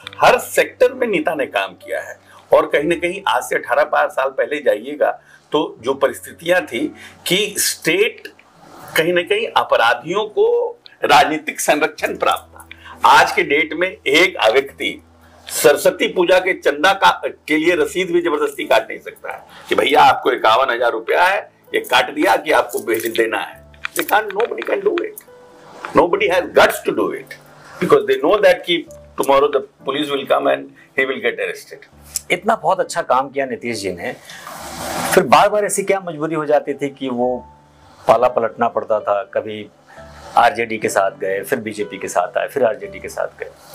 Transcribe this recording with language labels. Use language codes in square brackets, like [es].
[hi] हर sector में नेता ने काम किया है। और कहीं ना कहीं आज से 18 साल पहले जाइएगा तो जो परिस्थितियां थी कि स्टेट कहीं ना कहीं अपराधियों को राजनीतिक संरक्षण प्राप्त था। आज के डेट में एक व्यक्ति सरस्वती पूजा के चंदा के लिए रसीद भी जबरदस्ती काट नहीं सकता है कि भैया आपको 51,000 रुपया है, ये काट दिया कि आपको भेज देना है। [en] Nobody can do it. Nobody has guts to do it because they know that कि tomorrow the police will come and he will get arrested. [hi] इतना बहुत अच्छा काम किया नीतीश जी ने, फिर बार बार ऐसी क्या मजबूरी हो जाती थी कि वो पाला पलटना पड़ता था? कभी आरजेडी के साथ गए, फिर बीजेपी के साथ आए, फिर आरजेडी के साथ गए।